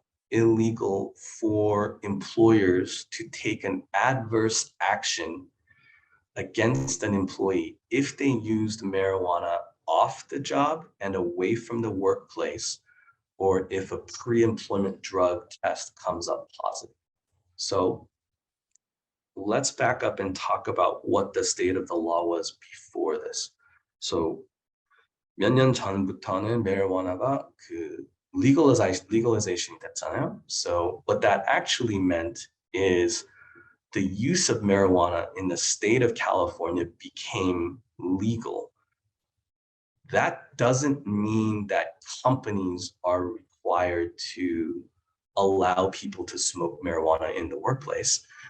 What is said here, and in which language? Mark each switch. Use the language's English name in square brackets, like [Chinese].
[English] illegal for employers to take an adverse action against an employee if they used marijuana off the job and away from the workplace, or if a pre-employment drug test comes up positive. So let's back up and talk about what the state of the law was before this. [Korean] So 몇 년 전부터는 marijuana가 legalization 됐잖아요. [English] So what that actually meant is the use of marijuana in the state of California became legal. That doesn't mean that companies are required to allow people to smoke marijuana in the workplace.